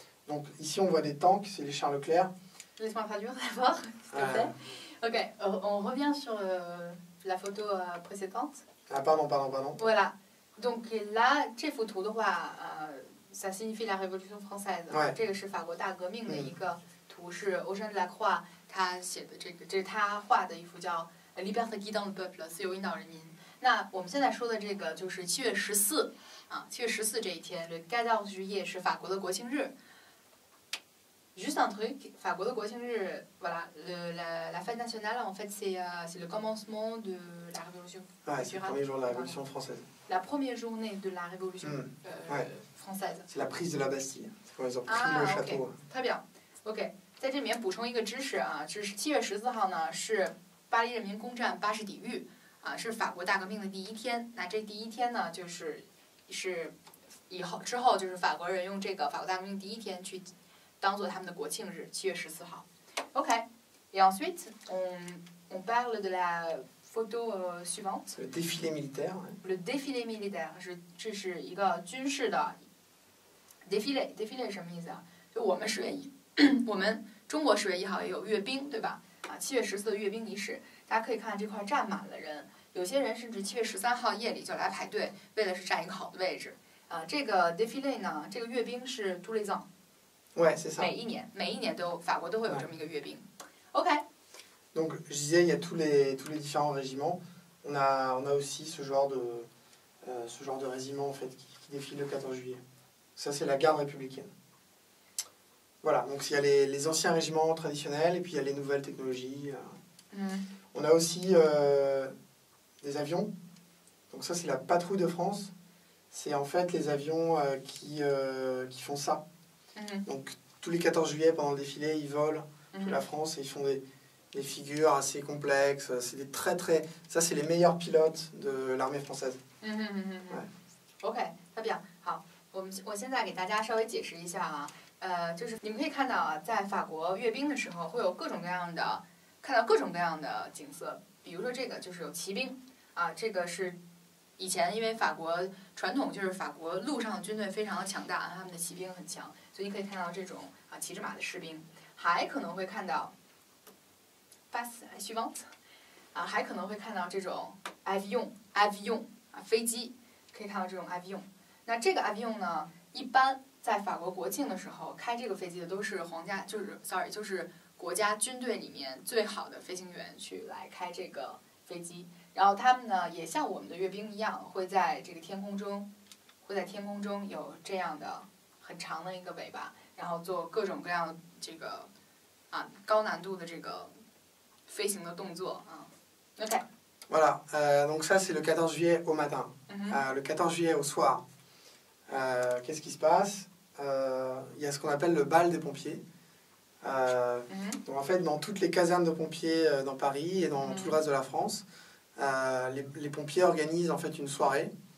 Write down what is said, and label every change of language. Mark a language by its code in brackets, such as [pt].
[fr] Donc ici on voit des tanks, c'est les Charles Leclerc. Laisse-moi traduire d'abord, s'il te plaît. Ok, on revient sur la photo précédente. Ah pardon. Voilà. Donc là, [zh] 这幅图的话 [fr] ça signifie la Révolution française. [zh] 这个是法国大革命的一个图，是 Eugène Delacroix 他写的这是他画的一幅叫 Liberté guidant le peuple， 自由引导人民。那我们现在说的这个就是7月14啊，7月14这一天 le 14 juillet 是法国的国庆日。 [fr] Juste un truc, [zh] 法国的国庆日 [fr] voilà, la fête nationale, en fait, c'est le commencement de la Révolution française. C'est le premier jour de la Révolution française. La première journée de la Révolution française. C'est la prise de la Bastille. C'est quand ils ont pris le château. Très bien. OK. [zh] 在这里面补充一个知识啊，就是7月14号呢是巴黎人民公战巴士底狱啊，是法国大革命的第一天。那这第一天呢，是之后就是法国人用这个法国大革命第一天去当做他们的国庆日，7月14号。 OK. [fr] Et ensuite, on parle de la photo suivante. Le défilé militaire. Le défilé militaire [zh] 这是一个军事的 défilé。défilé 是什么意思啊？就我们中国10月1号也有阅兵，对吧？啊，7月14的阅兵仪式，大家可以看这块站满了人，有些人甚至7月13号夜里就来排队，为了是占一个好的位置。这个 défilé 呢，这个阅兵是 [fr] tous les ans。 Ouais, c'est ça. [zh] 每一年法国都会有这么一个阅兵。 OK. [fr] Donc je disais, il y a tous les différents régiments. On a aussi ce genre de régiment en fait qui défile le 14 juillet. Ça c'est la garde républicaine. Voilà, donc il y a les anciens régiments traditionnels et puis il y a les nouvelles technologies. On a aussi des avions. Donc ça c'est la patrouille de France. C'est en fait les avions qui font ça. Donc tous les 14 juillet pendant le défilé, ils volent toute la France et ils font des figures assez complexes. C'est des ça c'est les meilleurs pilotes de l'armée française. [zh] OK， 特别好。我现在给大家稍微解释一下啊，就是你们可以看到啊，在法国阅兵的时候会有看到各种各样的景色，比如说这个就是有骑兵啊，这个是以前因为法国传统就是法国陆上的军队非常的强大，他们的骑兵很强，所以你可以看到这种骑着马的士兵，还可能会看到 [fr] passe suivante [zh] 还可能会看到这种 avion 飞机，可以看到这种 avion。那这个 avion 呢，一般在法国国庆的时候开这个飞机的都是就是国家军队里面最好的飞行员去来开这个飞机。然后他们呢也像我们的阅兵一样，会在这个天空中有这样的很长的一个尾巴，然后做各种各样的这个高难度的这个飞行的动作啊。 OK。 [fr] Voilà, donc ça c'est le 14 juillet au matin. Le 14 juillet au soir, qu'est-ce qui se passe? Il y a ce qu'on appelle le bal des pompiers. Donc en fait, dans toutes les casernes de pompiers dans Paris et dans tout le reste de la France, les pompiers organisent en fait une soirée.